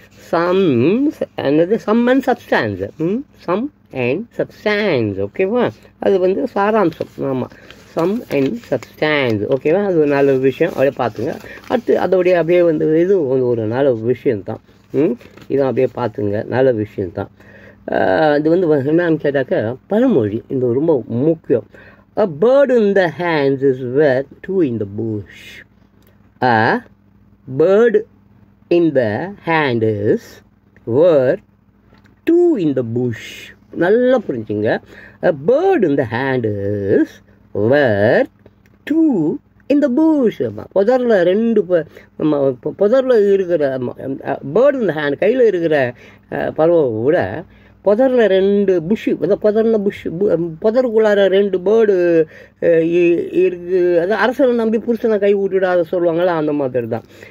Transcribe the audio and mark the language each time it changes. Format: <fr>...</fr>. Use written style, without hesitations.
<en>Some another sum and substance. Sum and substance ஓகேவா.</en> <ta>அது வந்து சாராம்சம். ஆமாம், சம் அண்ட் சப்ஸ்டான்ஸ் ஓகேவா. அது ஒரு நல்ல விஷயம், அப்படியே பார்த்துங்க. அடுத்து அதோடைய அப்படியே வந்து இது ஒரு நல்ல விஷயந்தான். இதுவும் அப்படியே பார்த்துங்க, நல்ல விஷயந்தான். இது வந்து என்னன்னு கேட்டாக்க பழமொழி. இது ரொம்ப முக்கியம்.</ta> <en>A bird in the hands is worth two in the bush. A bird in the hand is worth two in the bush.</en> <ta>நல்லா புரிஞ்சுங்க.</ta> <en>A bird in the hand is worth two in the bush.</en> <ta>புதரில் ரெண்டு புதரில் இருக்கிற bird இந்த hand கையில் இருக்கிற பறவை விட புதரில் ரெண்டு புஷ்ஷு, புதர்ன புஷ், புதருக்குள்ளார ரெண்டு பேர்டு இருக்குது. அது அரசனை நம்பி புருஷனை கை விட்டுடாத சொல்லுவாங்களா, அந்த மாதிரி தான்.</ta>